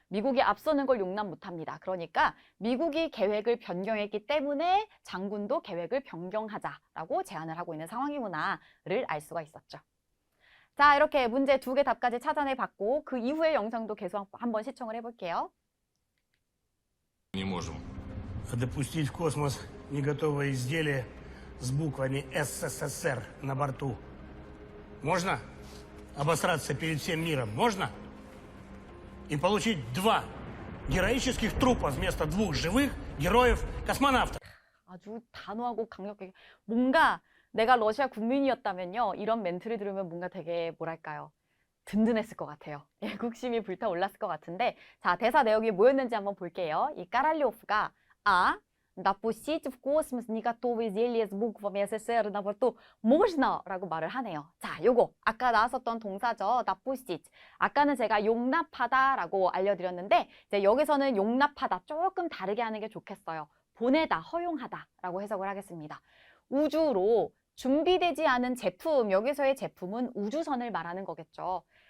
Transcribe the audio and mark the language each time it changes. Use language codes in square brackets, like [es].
[ko] 미국이 앞서는 걸 용납 못합니다. 그러니까 미국이 계획을 변경했기 때문에 장군도 계획을 변경하자라고 제안을 하고 있는 상황이구나를 알 수가 있었죠. 자, 이렇게 문제 2개 답까지 찾아내 봤고 그 이후의 영상도 계속 한번 시청을 해볼게요. [ru] Не можем. Допустить в космос не готовое изделие с буквами СССР на борту. Можно? Обосраться перед всем миром. Можно? И получить 2 героических трупа вместо 2 живых героев-космонавтов. [ko] 아주 단호하고 강력하게 뭔가 내가 러시아 국민이었다면요. 이런 멘트를 들으면 뭔가 되게 뭐랄까요. 든든했을 것 같아요. 애국심이 불타올랐을 것 같은데 자, 대사 내용이 뭐였는지 한번 볼게요. 이 까랄리오프가 [ru] допустить в космос не готовое изделие с буквами СССР на борту можно? [ko] 라고 말을 하네요. 자, 요거 아까 나왔었던 동사죠. [ru] допустить. [ko] 아까는 제가 용납하다라고 알려드렸는데 이제 여기서는 용납하다 조금 다르게 하는 게 좋겠어요. 보내다, 허용하다라고 해석을 하겠습니다. 우주로 준비되지 않은 제품, 여기서의 제품은 우주선을 말하는 거겠죠.